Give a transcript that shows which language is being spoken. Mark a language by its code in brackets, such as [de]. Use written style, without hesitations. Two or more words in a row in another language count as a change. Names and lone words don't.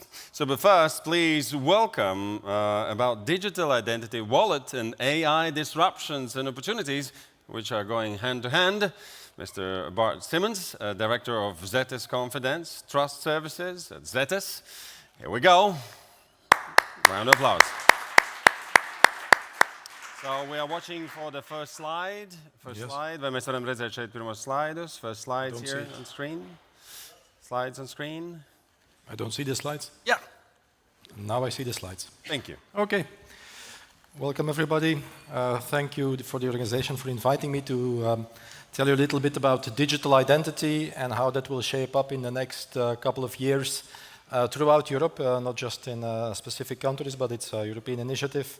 [en] So, but first, please welcome about digital identity, wallet, and AI disruptions and opportunities, which are going hand to hand. Mr. Bart Simmons, Director of Zetes Confidence Trust Services at Zetes. Here we go. Round of applause. So we are watching for the first slide. [lv] Vai mēs varam redzēt šeit pirmos slaidus. [en] First slides here on screen. Slides on screen. I don't see the slides? Yeah. Now I see the slides. Thank you. Okay. Welcome everybody. Thank you for the organization for inviting me to tell you a little bit about digital identity and how that will shape up in the next couple of years throughout Europe, not just in specific countries, but it's a European initiative.